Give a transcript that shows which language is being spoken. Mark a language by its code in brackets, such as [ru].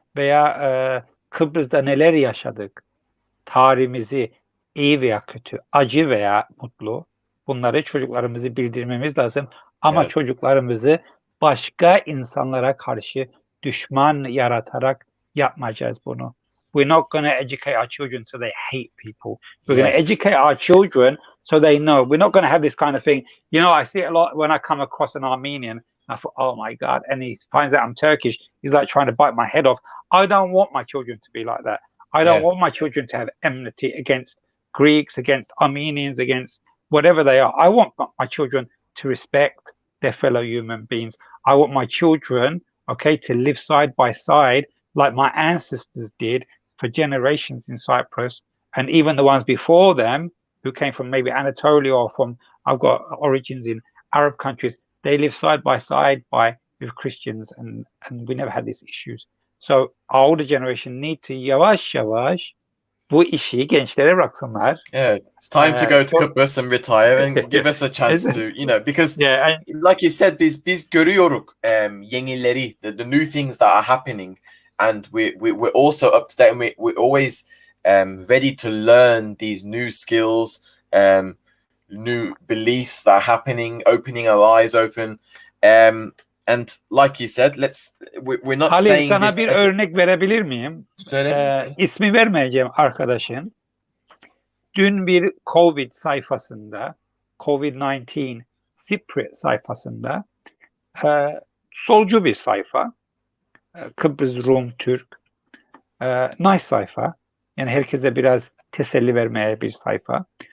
[tr] Veya Kıbrıs'ta neler yaşadık? Tarihimizi iyi veya kötü, acı veya mutlu bunları çocuklarımızı bildirmemiz lazım. Ama Evet. çocuklarımızı başka insanlara karşı düşman yaratarak yapmayacağız bunu. [en] We're not going to educate our children so they hate people. We're going to educate our children so they know. We're not going to have this kind of thing. You know, I see it a lot when I come across an Armenian. I thought, oh my God, and he finds out I'm Turkish. He's like trying to bite my head off. I don't want my children to be like that. I don't want my children to have enmity against Greeks, against Armenians, against whatever they are. I want my children to respect their fellow human beings. I want my children, okay, to live side by side like my ancestors did for generations in Cyprus, and even the ones before them who came from maybe Anatolia or from, I've got origins in Arab countries, they live side by side with Christians, and we never had these issues. So our older generation need to [tr] yavaş yavaş bu işi gençlere bıraksınlar. [en] Yeah, it's time to go to Kıbrıs and retire and give us a chance to, you know, because like you said, [tr] biz görüyoruz yenileri, [en] the new things that are happening, and we're also up to date, and we're always ready to learn these new skills, new beliefs that are happening, opening our eyes open. And like you said, we're not [tr] Halil, [en] saying [tr] sana [en] this [tr] bir örnek verebilir miyim? İsmi vermeyeceğim arkadaşın. Dün bir COVID sayfasında, COVID-19 Cyprus sayfasında, solcu bir sayfa, Kıbrıs Rum Türk, nice sayfa, yani herkese biraz teselli vermeye bir sayfa.